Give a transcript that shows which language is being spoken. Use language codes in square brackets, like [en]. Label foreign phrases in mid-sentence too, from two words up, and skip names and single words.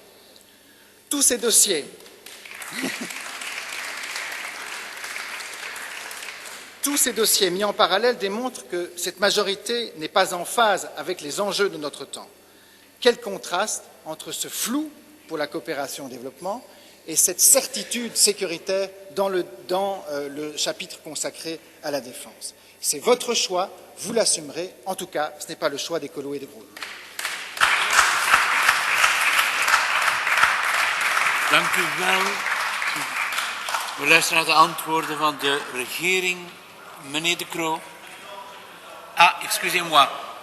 [fr] Tous ces dossiers mis en parallèle démontrent que cette majorité n'est pas en phase avec les enjeux de notre temps. Quel contraste entre ce flou pour la coopération au développement et cette certitude sécuritaire dans le chapitre consacré à la défense. C'est votre choix, vous l'assumerez. En tout cas, ce n'est pas le choix des colos et des groen. [nl] Dank u wel. We luisteren naar de antwoorden van de regering. Meneer De Croo. [fr] Ah, excusez-moi.